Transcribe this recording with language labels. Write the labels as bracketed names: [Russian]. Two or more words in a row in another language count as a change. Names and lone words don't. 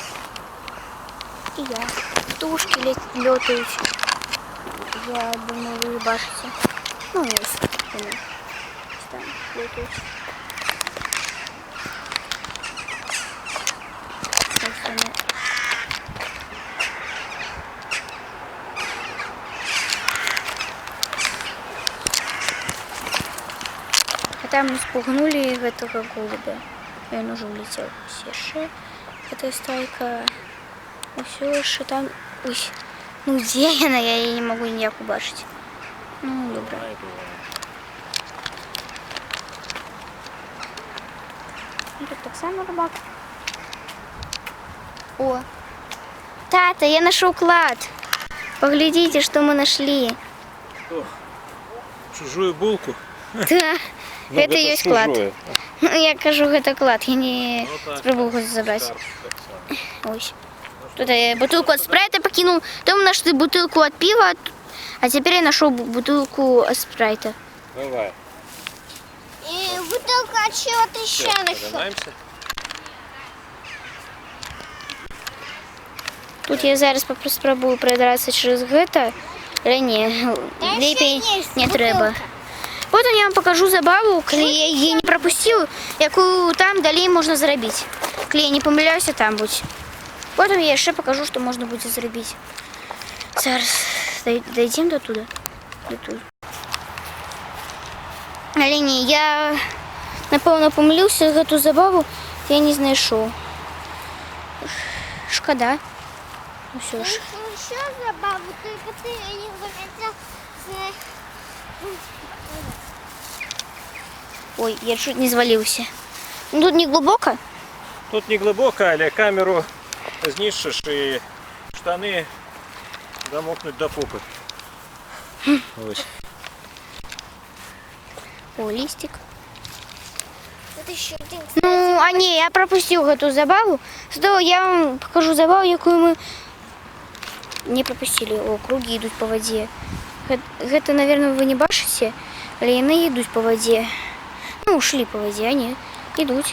[Russian] И я. Тушки летают. [Ukrainian] Я думаю, вы бачите. Ну, ось. Вони там летають. Ось вони. [Russian] А там мы спугнули этого голубя. И он уже улетел. Все. Это стайка. Все, что там. Ой. [Ukrainian] Ну де вона? Я її не можу ніяк побачити. Ну, добре. Тут так само рибак. О! Тата, я знайшов клад. [Russian] Поглядите, что мы нашли. Что? Чужую булку? Да, Ну, это и есть клад. чужое. Ну, [Ukrainian] я кажу, [Russian] это клад, я не Ну, так, [Ukrainian] спробую його забрати. Карп, так само. [Russian] Ось. Тут я бутылку от спрайта покинул. Потом нашли бутылку от пива. А теперь я нашел бутылку от спрайта. Давай. И бутылка от чего-то еще Все, нашла. поднимаемся. [Ukrainian] Тут я зараз спробую продратися через гэта. Але ні, ліпей не треба. Потім я вам покажу забаву, коли я її не пропустив, яку там далі можна зробити. Коли я не помиляюся, там будь. Потім я ще покажу, що можна буде зробити. Зараз дійдемо до туди. Але ні, я напевно помилився, цю забаву я не знайшов. Шкода. Ну все ж. [Russian] Еще забаву, только ты не захотел. Ой, я чуть не звалился. Ну тут не глубоко. [Ukrainian] Тут не глибоко, але камеру знищиш і штани домокнуть до попи. Ось. О, листик. [Russian] Вот еще один. [Ukrainian] Ну, а ні, я пропустив эту забаву. Зато я вам покажу забаву, яку ми не пропустили. О, круги йдуть по воді. Гэта, наверное, ви не бачите, але вони йдуть по воді. Ну, ушли по воді, а ні, йдуть.